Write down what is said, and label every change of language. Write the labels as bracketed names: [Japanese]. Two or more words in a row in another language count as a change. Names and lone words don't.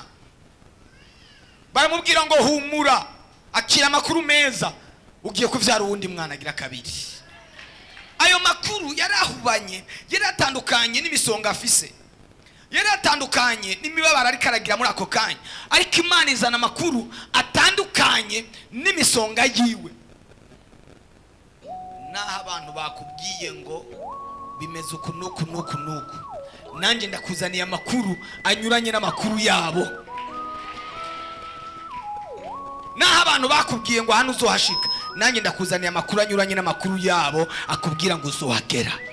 [Rundi] Baramubwira ngo humura, akira amakuru meza, ugiye kuvyara uwundi mwana agira kabiri. Ayo makuru yarahubanye, yaratandukanye n'imisonga afise, yaratandukanye n'imibabaro ari karagira muri ako kanya, ariko Imana izana amakuru atandukanye n'imisonga yiwe. Naho abantu bakubwiye ngo bimeze uku nuku nuku nuku, nanjye ndakuzaniye amakuru anyuranye n'amakuru yabo. Naho abantu bakubwiye ngo hano uzohashika, nanjye ndakuzaniye amakuru anyuranye n'amakuru yabo akubwira ngo uzohagera.